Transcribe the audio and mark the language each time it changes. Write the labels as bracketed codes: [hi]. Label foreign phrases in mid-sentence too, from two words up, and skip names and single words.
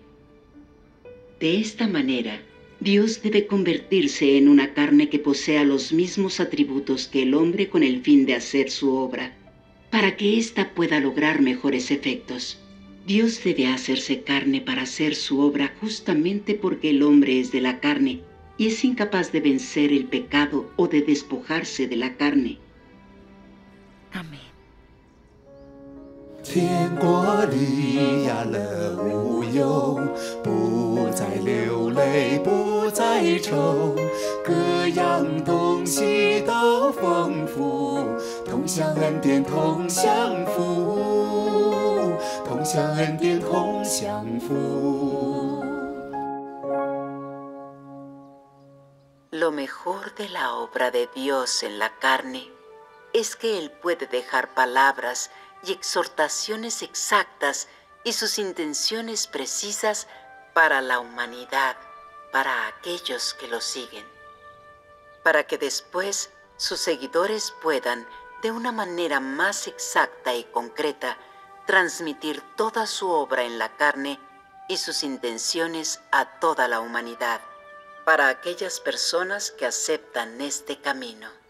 [es] De esta manera, Dios debe convertirse en una carne que posea los mismos atributos que el hombre con el fin de hacer su obra, para que ésta pueda lograr mejores efectos. Dios debe hacerse carne para hacer su obra justamente porque el hombre es de la carne y es incapaz de vencer el pecado o de despojarse de la carne. Amén. [zh] 天国里呀乐无忧，不再流泪，不再愁，各样东西都丰富，同享恩典，同享福，同享恩典，同享福。 [es] Lo mejor de la obra de Dios en la carne es que Él puede dejar palabras y exhortaciones exactas y sus intenciones precisas para la humanidad, para aquellos que lo siguen, para que después sus seguidores puedan, de una manera más exacta y concreta, transmitir toda su obra en la carne y sus intenciones a toda la humanidad, para aquellas personas que aceptan este camino.